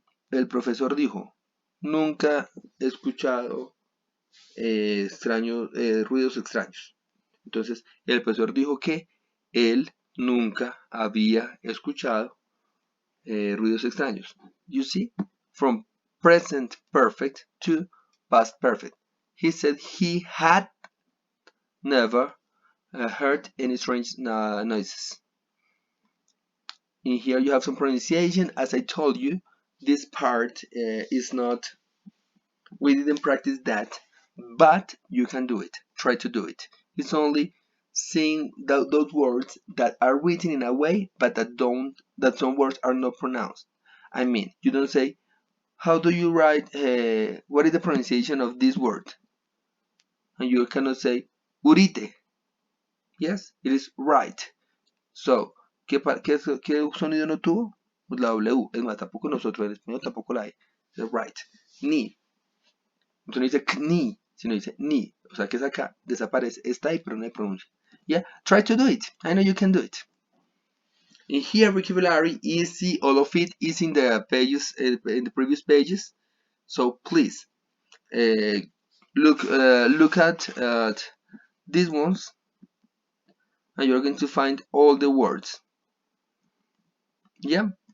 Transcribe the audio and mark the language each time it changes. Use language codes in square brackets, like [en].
[es] El profesor dijo, nunca he escuchado ruidos extraños. Entonces, el profesor dijo que él nunca había escuchado ruidos extraños. [en] You see, from present perfect to past perfect. He said he had never heard any strange noises. In here you have some pronunciation. As I told you, this part is not, we didn't practice that, but you can do it. Try to do it. It's only seeing those words that are written in a way, but that some words are not pronounced. I mean, you don't say, how do you write, what is the pronunciation of this word? And you cannot say, urite. Yes, it is right. So, [es] ¿qué sonido no tuvo? Pues la W. Es más, tampoco nosotros en español tampoco la hay. Es right. Ni. Entonces no dice kni, sino dice ni. O sea que esa acá desaparece. Está ahí, pero no hay pronuncia. [en] Yeah, try to do it. I know you can do it. In here, vocabulary, easy, all of it is in the pages, in the previous pages. So please, look at these ones, and you're going to find all the words. Yeah.